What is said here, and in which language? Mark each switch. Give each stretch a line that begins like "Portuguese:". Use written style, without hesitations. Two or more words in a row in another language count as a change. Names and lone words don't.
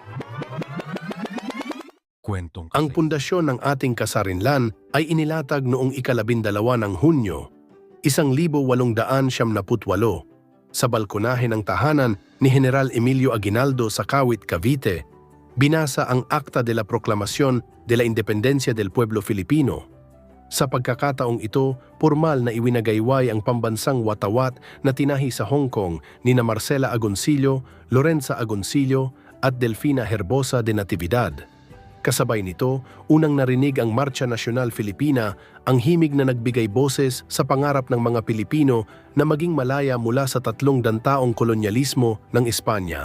Filipino: Ang pundasyon ng ating kasarinlan ay inilatag noong ika-12 ng Hunyo, 1878 sa balkonahe ng tahanan ni General Emilio Aguinaldo sa Kawit, Cavite. Binasa ang Acta de la Proclamación de la Independencia del Pueblo Filipino. Sa pagkakataong ito, pormal na iwinagayway ang pambansang watawat na tinahi sa Hong Kong ni na Marcela Agoncillo, Lorenza Agoncillo at Delfina Herbosa de Natividad. Kasabay nito, unang narinig ang Marcha Nacional Filipina, ang himig na nagbigay boses sa pangarap ng mga Pilipino na maging malaya mula sa 3 dantaong kolonyalismo ng Espanya.